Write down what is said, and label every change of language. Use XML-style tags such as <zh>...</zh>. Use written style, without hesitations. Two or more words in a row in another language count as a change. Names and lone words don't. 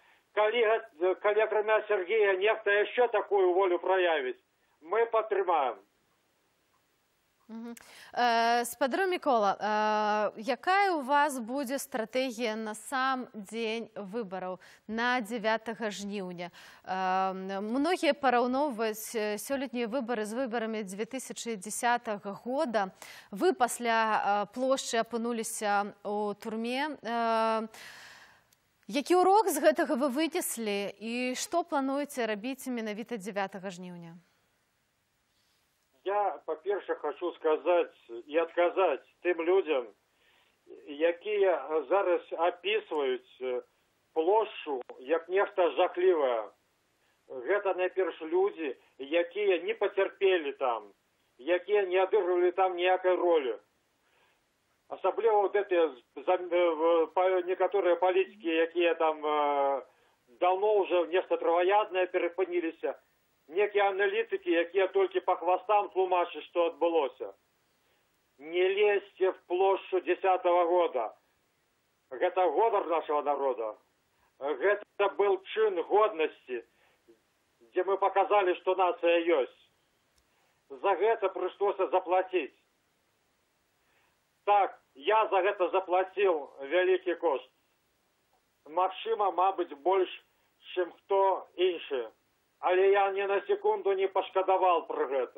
<ru>Коли кроме Сергея некто еще такую волю проявить, мы подтримаем.</ru> <be>Спадар Мікола, якая у вас будзе стратэгія на сам дзень выбараў, на 9 жніўня? Многія параўноўваюць сёлетнія выбары з выбарамі 2010 года. Вы пасля плошчы апынуліся ў турме. Які урок з гэтага вы вынеслі і што плануеце рабіць менавіта 9 жніўня?</be> <ru>Я, по-перше, хочу сказать и отказать тем людям, які зараз описывают площу як нешта жахливое. Это, найперш, люди, які не потерпели там, які не отыгрывали там ніякой роли. Особливо вот эти некоторые политики, які там давно уже в нешта травоядное перепынились, некие аналитики, які только по хвостам тлумачат, что отбылося. Не лезьте в площу 10-го года. Это гонор нашего народа. Это был чин годности. мы показали, что нация есть.</ru> <be>За гэта прыйшлося</be> <ru>заплатить.</ru> <be>Так, я за гэта заплатил вялікі кошт. Магчыма, мабыць, больш, чым хто іншы. Але я ні на секунду</be> <ru>не пашкадавал</ru> <be>пра гэта.</be>